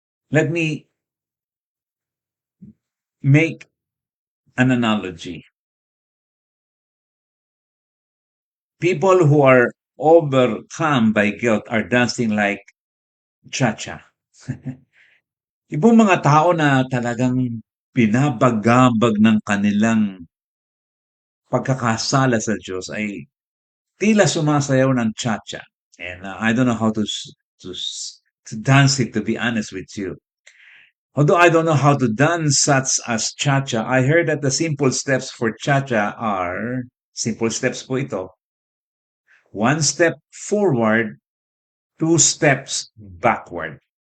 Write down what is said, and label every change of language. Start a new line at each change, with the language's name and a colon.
English: Let me make an analogy. People who are overcome by guilt are dancing like cha-cha.
Filipino: Ibang mga tao na talagang binabagabag ng kanilang pagkakasala sa Diyos ay tila sumasayaw ng cha-cha.
English: And I don't know how to, to dance it, to be honest with you. Although I don't know how to dance such as cha-cha, I heard that the simple steps for cha-cha are, simple steps
Filipino: po ito,
English: one step forward, two steps backward.